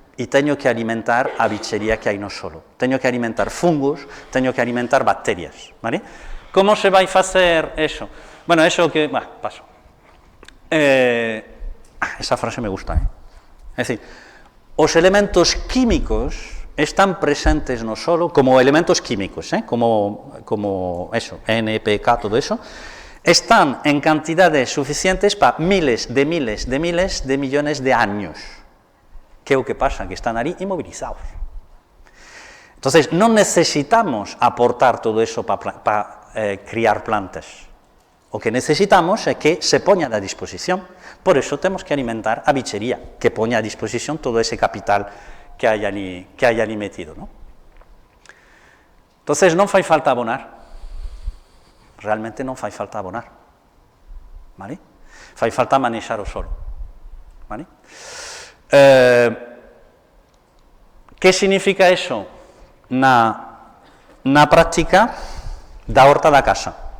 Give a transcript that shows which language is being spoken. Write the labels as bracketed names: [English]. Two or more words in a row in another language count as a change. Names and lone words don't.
[Galician] E teño que alimentar a bichería que hai no solo. Teño que alimentar fungos, teño que alimentar bacterias, ¿vale? Como se vai facer eso? Bueno, eso que... paso. [Spanish] Esa frase me gusta, [Galician] É dicir, os elementos químicos están presentes no solo como elementos químicos, como eso, NPK, todo eso, están en cantidades suficientes para miles de millones de años. [Spanish] ¿Qué es lo que pasa? Que están ahí inmovilizados. Entonces, no necesitamos aportar todo eso para criar plantas. Lo que necesitamos es que se pongan a disposición. Por eso tenemos que alimentar a bichería, que ponga a disposición todo ese capital que [Galician] hai ali metido, [Spanish] ¿no? [Galician] Entonces, non fai falta abonar, realmente non fai falta abonar, ¿vale? Fai falta manexar o solo, ¿vale? Que significa eso na práctica da horta da casa?